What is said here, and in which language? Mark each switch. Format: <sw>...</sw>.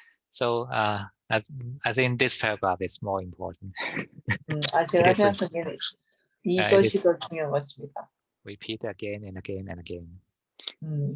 <en>So I think this paragraph is more important.</en> <ko>제가 생각하기에는 이것이 더 중요한 것 같습니다.</ko> <en>Repeat again and again and again.</en>